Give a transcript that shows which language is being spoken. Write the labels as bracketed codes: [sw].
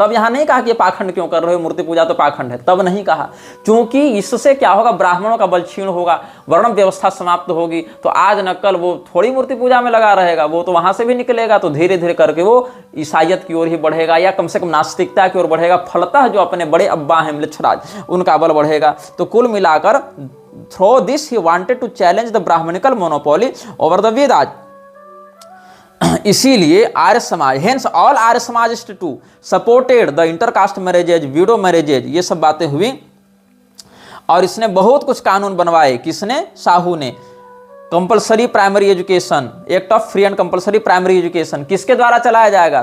[hi] तब यहां नहीं कहा कि ये पाखंड क्यों कर रहे हो, मूर्ति पूजा तो पाखंड है, तब नहीं कहा, क्योंकि इससे क्या होगा? ब्राह्मणों का बल क्षीण होगा, वर्ण व्यवस्था समाप्त होगी। तो आज न कल वो थोड़ी मूर्ति पूजा में लगा रहेगा, वो तो वहां से भी निकलेगा, तो धीरे धीरे करके वो ईसाइयत की ओर ही बढ़ेगा, या कम से कम नास्तिकता की ओर बढ़ेगा। फलतः जो अपने बड़े अब्बा हैं म्लेच्छराज, उनका बल बढ़ेगा। तो कुल मिलाकर [en] through this he wanted to challenge the Brahmanical monopoly over the Vedas. [hi] इसीलिए Arya Samaj, [en] hence all Arya समाजिस्ट too supported the intercaste marriages, widow marriages, [hi] ये सब बातें हुई। और इसने बहुत कुछ कानून बनवाए। किसने? साहू ने। Compulsory primary education, act of free and compulsory primary education किसके द्वारा चलाया जाएगा?